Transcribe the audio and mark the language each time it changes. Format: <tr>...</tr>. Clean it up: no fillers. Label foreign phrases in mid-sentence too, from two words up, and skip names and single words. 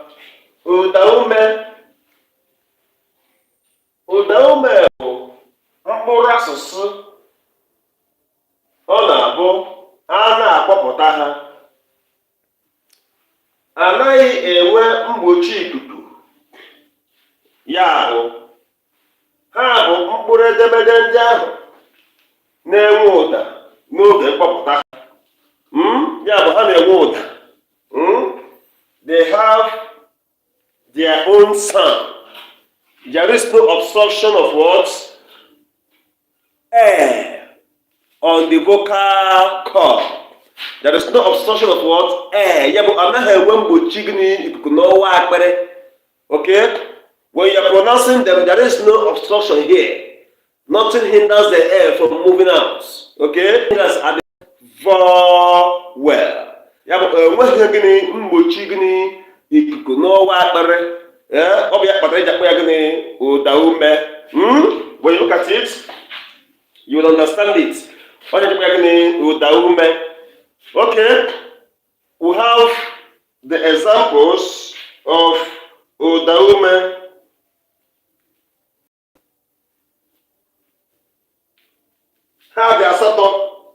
<ig>Ụdaume bụ mkpụrụ asụsụ ọ na-abụ a na-akpọpụta ha anaghị enwe mgbochi ikuku, ya bụ ha bụ mkpụrụ edemede ndị ahụ na-enwe ụda n'oge mkpọpụta ha. Ya bụ ha na-enwe ụda.</ig> <en>They have their own sound. There is no obstruction of what? Air on the vocal cord. There is no obstruction of what? Air.</en> <ig>Ya bụ anaghị enwe mgbochi gịnị ikuku n'ọwa akpịrị.</ig> <en>Okay? When you are pronouncing them, there is no obstruction here. Nothing hinders the air from moving out. Okay? Hinders at the vowel.</en> <ig>Ya bụ enweghị gịnị mgbochi gịnị ikuku n'ọwa akpịrị. Ọ bụ ya kpatara eji akpọ ya gịnị ụdaume.</ig> <en>When you look at it, you will understand it.</en> <ig>Ọ ji akpọ ya gịnị ụdaume.</ig> <en>Okay, we have the examples of ụdaume.</en> <ig>Ha dị asatọ.</ig>